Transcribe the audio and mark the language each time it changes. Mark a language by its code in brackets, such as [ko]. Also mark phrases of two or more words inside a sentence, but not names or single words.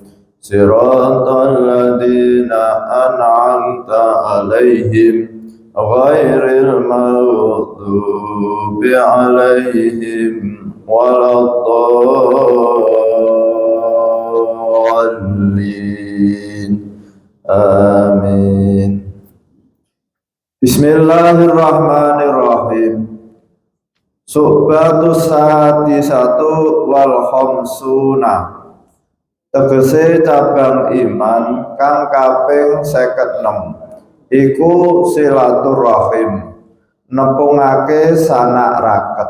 [ar] صراط الذين أنعمت عليهم غير المغضوب عليهم ولا الضالين. Amin. Bismillahirrahmanirrahim. الشعبة السادسة والخمسون. [jv] Tegese cabang iman kang kaping 56 iku silaturahim, nepungake sanak raket.